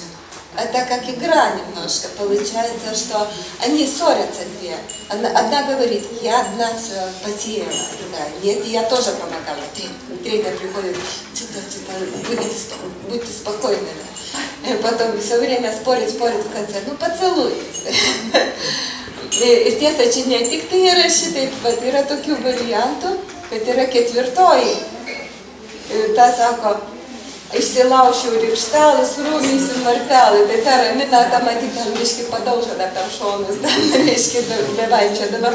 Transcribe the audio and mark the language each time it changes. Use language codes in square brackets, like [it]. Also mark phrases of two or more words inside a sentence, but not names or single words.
[ru] Это как игра немножко, получается, что они ссорятся две. Одна говорит, я одна все посеяла, другая, нет, я тоже помогала. Третья приходит, будьте спокойными. И потом все время спорит в конце, ну поцелуйтесь. [lt] Ir tiesa, čia ne tik tai yra šitaip, bet yra tokių variantų, kad yra ketvirtoji. Ta sako, išsilaušiau rykštelus, rūmysiu martelai, tai ta ramina, ta matyt, ten biški padaužo dar tam šonus, ten biški bevainčia dabar.